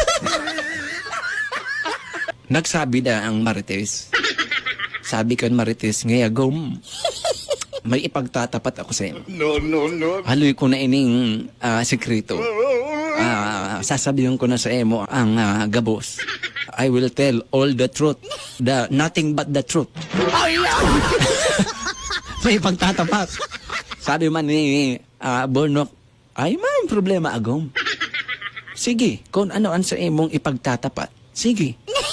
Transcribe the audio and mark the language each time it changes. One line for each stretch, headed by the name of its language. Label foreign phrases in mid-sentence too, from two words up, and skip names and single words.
Filipino: Nagsabi na ang Marites. Sabi kan Marites, ngayagom, may ipagtatapat ako sa iyo.
English: No.
Bikol: Haloy ko na ining sekreto. Sasabihin ko na sa emo ang gabos.
English: I will tell all the truth. Nothing but the truth.
Filipino: May ipagtatapat.
Bikol: Sabi man ni Bornok, ay may problema agom. Sige, kung ano ang sa emong ipagtatapat. Sige.